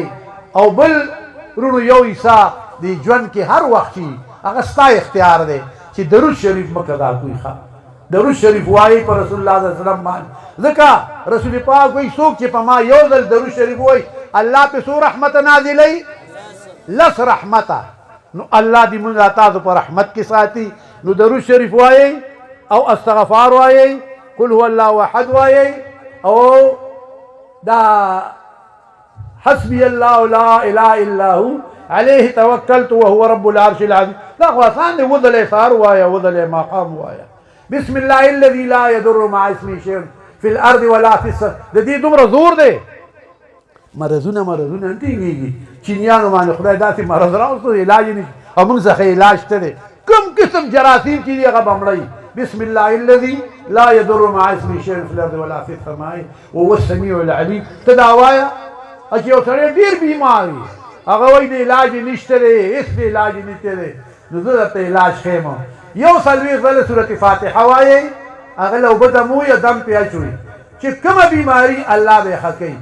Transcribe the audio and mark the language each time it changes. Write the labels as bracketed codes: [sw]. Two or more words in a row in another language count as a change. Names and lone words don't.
[ps] او بل وروڼو یو حصه د ژوند کې هر وخت چې هغه ستا اختیار دی چې درود شریف مه قضا کوي درود شریف وایي په [ar] رسول الله صلی الله علیه وسلم [ps] باندې ځکه رسول پاک وایي څوک چې په ما یو ځل درود شریف وایي الله پې څو رحمت نازلوي لس رحمته. نو الله دې موږ تاسو په رحمت کې ساتي. نو درود شریف وایي او استغفار وایي [ar] قل هو الله احد [ps] وایي او دا [ar] حسبي الله لا اله الا هو عليه توكلت وهو رب العرش العظيم. [ps] لا خو آسان دی وضل سار وایا وضل مقام وایا [ar] بسم الله الذي لا يضر مع اسمه شيء في الارض ولا في السماء. [ps] د دې دومره زور دی مرضونه نه ټینګېږي چینیانو باندې خدای داسې مرض راوستو علاج یې نشي او موږ څخه علاج ته دی کوم قسم جراثیم چې دي هغه به مړوي. [ar] بسم الله الذي لا يضر مع اسمه شيء في الارض ولا في السماء وهو السميع العليم. [ps] ته دا وایه چې یو سړی ډېر بیمار وي هغه وایي د علاج یې نشته دی هېڅ د علاج یې نشته دی نو زه درته علاج ښیم. یو څلوېښت ځله صورت فاتحه وایئ هغه له اوبه دم یا دم پې اچوي چې کومه بیماري الله به یې ښه کوي.